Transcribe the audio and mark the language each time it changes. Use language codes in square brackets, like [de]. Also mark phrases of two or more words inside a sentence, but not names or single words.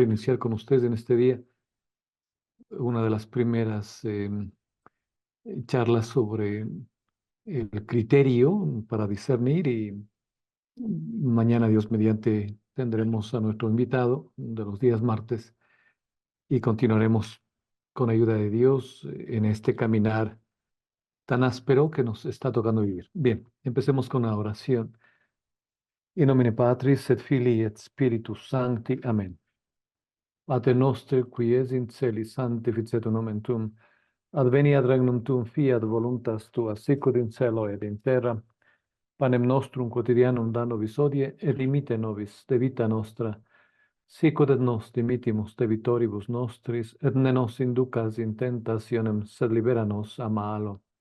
[es] iniciar con ustedes en este día una de las primeras charlas sobre el criterio para discernir y mañana, Dios mediante, tendremos a nuestro invitado de los días martes y continuaremos con ayuda de Dios en este caminar tan áspero que nos está tocando vivir. Bien, empecemos con la oración. [la] In nomine Patris et Filii et Spiritus Sancti. Amen. Pater noster, qui es in celis, sanctificetur nomen tuum. Adveniat regnum tuum, fiat voluntas tua, sicut in cielo et in terra. Panem nostrum quotidianum da nobis hodie, et dimite nobis debita nostra, sicut et nos dimittimus debitoribus nostris, et ne nos inducas in tentationem, sed libera nos a malo.